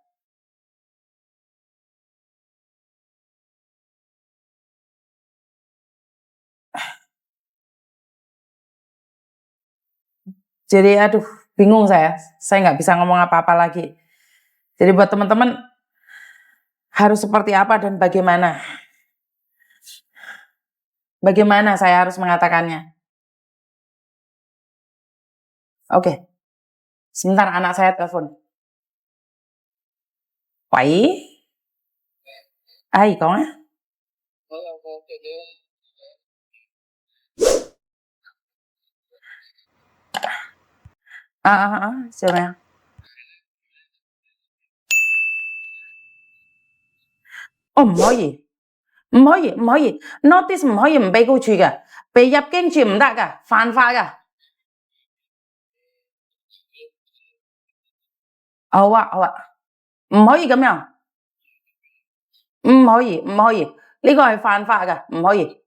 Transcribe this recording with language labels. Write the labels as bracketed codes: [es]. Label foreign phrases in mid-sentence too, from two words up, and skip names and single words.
[id] Jadi aduh bingung saya nggak bisa ngomong apa-apa lagi. Jadi buat teman-teman harus seperti apa dan bagaimana? Bagaimana saya harus mengatakannya? Oke, sebentar anak saya telepon. [vi] Wai, ai có á. Sao nào? [yue] 唔可以，唔可以，唔可以，notice 唔可以唔俾高處嘅，被入境處唔得㗎，犯法㗎。好啊，好啊，唔可以咁樣，唔可以，唔可以，呢個係犯法㗎，唔可以。